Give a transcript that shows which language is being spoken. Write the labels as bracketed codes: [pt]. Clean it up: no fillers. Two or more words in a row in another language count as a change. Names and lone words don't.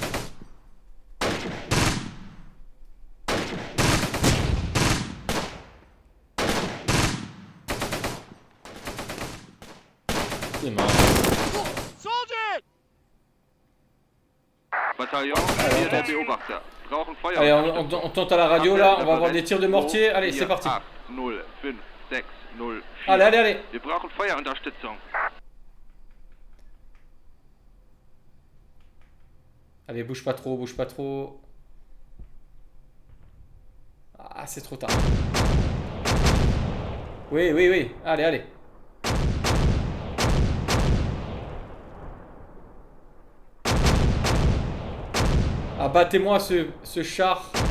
[fr] C'est marrant. [de] Bataillon, hier der Beobachter. Brauchen Feuer. [fr] Allez, on tente à la radio là. On va avoir des tirs de mortier. Allez, c'est parti. 0, 5, 6, 0, 4. Allez, allez, allez. [de] Wir brauchen Feuerunterstützung. [fr] Allez, bouge pas trop, bouge pas trop. Ah, c'est trop tard. Oui, oui, oui. Allez, allez. Abattez-moi ce char.